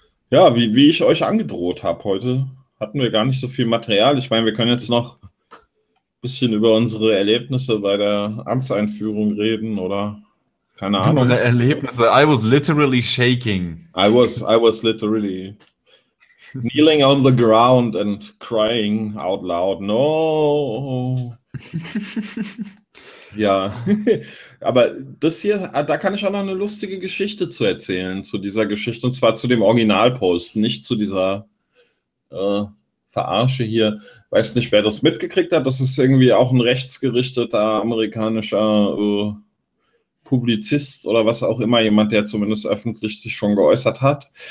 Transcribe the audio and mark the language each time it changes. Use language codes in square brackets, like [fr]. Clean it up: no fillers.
[de] Ja, wie ich euch angedroht habe heute. Hatten wir gar nicht so viel Material. Ich meine, wir können jetzt noch ein bisschen über unsere Erlebnisse bei der Amtseinführung reden oder keine Ahnung. Unsere [en] Erlebnisse. I was literally shaking. I was literally kneeling on the ground and crying out loud. No. [de] Ja, aber das hier, da kann ich auch noch eine lustige Geschichte zu erzählen, zu dieser Geschichte, und zwar zu dem Originalpost, nicht zu dieser Verarsche hier. Weiß nicht, wer das mitgekriegt hat. Das ist irgendwie auch ein rechtsgerichteter amerikanischer Publizist oder was auch immer, jemand, der zumindest öffentlich sich schon geäußert hat.